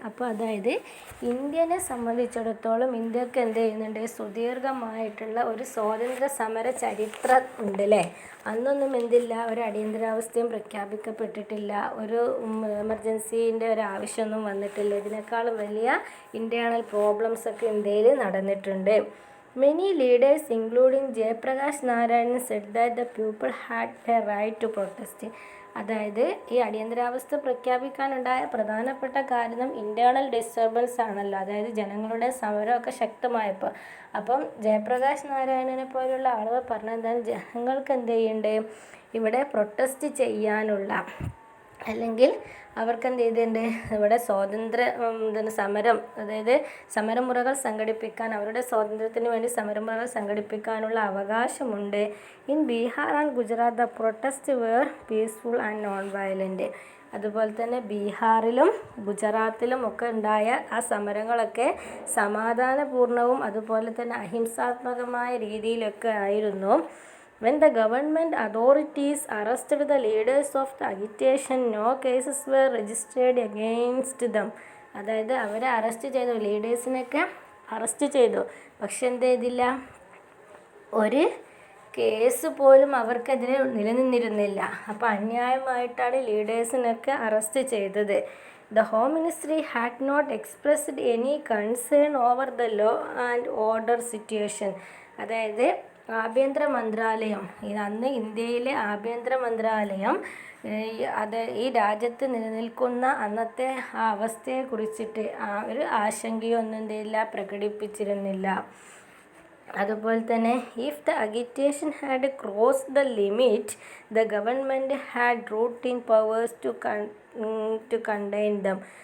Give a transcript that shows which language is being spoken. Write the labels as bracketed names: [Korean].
[Malayalam] അപ്പോൾ അതായത് ഇന്ത്യനെ സംബന്ധിച്ചിടത്തോളം ഇന്ത്യക്ക് എന്ത് ചെയ്യുന്നുണ്ട്, സുദീർഘമായിട്ടുള്ള ഒരു സ്വാതന്ത്ര്യ സമര ചരിത്രം ഉണ്ട് അല്ലേ. അന്നൊന്നും എന്തില്ല, ഒരു അടിയന്തരാവസ്ഥയും പ്രഖ്യാപിക്കപ്പെട്ടിട്ടില്ല, ഒരു എമർജൻസീൻ്റെ ഒരു ആവശ്യമൊന്നും വന്നിട്ടില്ല. ഇതിനേക്കാളും വലിയ ഇൻറ്റേർണൽ പ്രോബ്ലംസ് ഒക്കെ ഇന്ത്യയിൽ നടന്നിട്ടുണ്ട്. [English] Many leaders, including Jayaprakash Narayan, said that the people had a right to protest. [Malayalam] അതായത് ഈ അടിയന്തരാവസ്ഥ പ്രഖ്യാപിക്കാനുണ്ടായ പ്രധാനപ്പെട്ട കാരണം ഇൻറ്റേർണൽ ഡിസ്റ്റർബൻസ് ആണല്ലോ, അതായത് ജനങ്ങളുടെ സമരമൊക്കെ ശക്തമായപ്പോൾ. അപ്പം ജയപ്രകാശ് നാരായണനെ പോലുള്ള ആളുകൾ പറഞ്ഞെന്താണ്, ജനങ്ങൾക്ക് എന്ത് ചെയ്യണ്ടേ, ഇവിടെ പ്രൊട്ടസ്റ്റ് ചെയ്യാനുള്ള അല്ലെങ്കിൽ അവർക്ക് എന്ത് ചെയ്തിട്ടുണ്ട്, ഇവിടെ സമരം, അതായത് സമരമുറകൾ സംഘടിപ്പിക്കാൻ, അവരുടെ സ്വാതന്ത്ര്യത്തിന് വേണ്ടി സമരമുറകൾ സംഘടിപ്പിക്കാനുള്ള അവകാശമുണ്ട്. [English] In Bihar and Gujarat the protest were peaceful and non violent. [Malayalam] അതുപോലെ തന്നെ ബീഹാറിലും ഗുജറാത്തിലും ഒക്കെ ഉണ്ടായ ആ സമരങ്ങളൊക്കെ സമാധാനപൂർണവും അതുപോലെ തന്നെ അഹിംസാത്മകമായ രീതിയിലൊക്കെ ആയിരുന്നു. [English] When the government authorities arrested the leaders of the agitation, no cases were registered against them. [Malayalam] അതായത് അവരെ അറസ്റ്റ് ചെയ്തു, ലീഡേഴ്സിനൊക്കെ അറസ്റ്റ് ചെയ്തു, പക്ഷെ എന്ത് ചെയ്തില്ല, ഒരു കേസ് പോലും അവർക്കെതിരെ നിലനിന്നിരുന്നില്ല. അപ്പോൾ അന്യായമായിട്ടാണ് ലീഡേഴ്സിനൊക്കെ അറസ്റ്റ് ചെയ്തത്. [English] The Home Ministry had not expressed any concern over the law and order situation. [Malayalam] അതായത് ആഭ്യന്തര മന്ത്രാലയം, അന്ന് ഇന്ത്യയിലെ ആഭ്യന്തര മന്ത്രാലയം ഈ രാജ്യത്ത് നിലനിൽക്കുന്ന അന്നത്തെ ആ അവസ്ഥയെക്കുറിച്ചിട്ട് ഒരു ആശങ്കയൊന്നും എന്തില്ല, പ്രകടിപ്പിച്ചിരുന്നില്ല. അതുപോലെ തന്നെ [English] If the agitation had crossed the limit the government had routine powers to contain them.